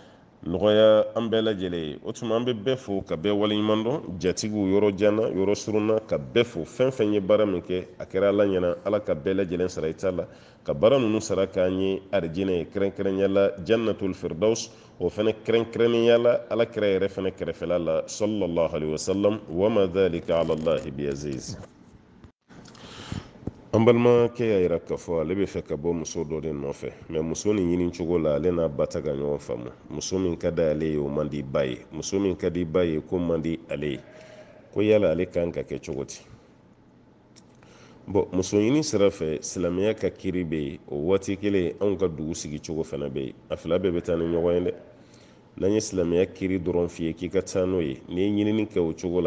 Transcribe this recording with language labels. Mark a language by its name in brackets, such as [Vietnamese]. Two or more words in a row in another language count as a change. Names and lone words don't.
[Bambara] nɔgɔya an bɛɛ lajɛlen ye o tuma an bɛ bɛɛ fo ka bɛɛ waleɲuman dɔn jatigiw yɔrɔ janna yɔrɔ surunna ka bɛɛ fo fɛn fɛn ye baara min kɛ a kɛra ala ɲɛna ala ka bɛɛ lajɛlen sara i ta la ka baara ninnu sara k'an ye arijinɛ ye kɛrɛnkɛrɛnya la [Arabic] جنة الفردوس [Bambara] o fana kɛrɛnkɛrɛnnenya la ala kɛra yɛrɛ fana kɛrɛfɛla la [Arabic] صلى الله عليه وسلم وما ذلك على الله بعزيز [Bambara] an balimakɛ y'a yira k'a fɔ ale bɛ fɛ ka bɔ muso dɔ de nɔfɛ mais muso nin ɲini cogo la ale n'a ba ta ka ɲɔgɔn faamu muso min ka di ale ye o man di ba ye muso min ka di ba ye ko man di ale ye ko yala ale kan ka kɛ cogo di bon muso ɲini sira fɛ silamɛya ka kiri bɛ yen o waati kelen anw ka dugu sigi cogo fana bɛ yen a fila bɛɛ bɛ taa ni ɲɔgɔn ye dɛ n'an ye silamɛya kiri dɔrɔn f'i ye k'i ka taa n'o ye n'i ye ɲinini kɛ o cogo la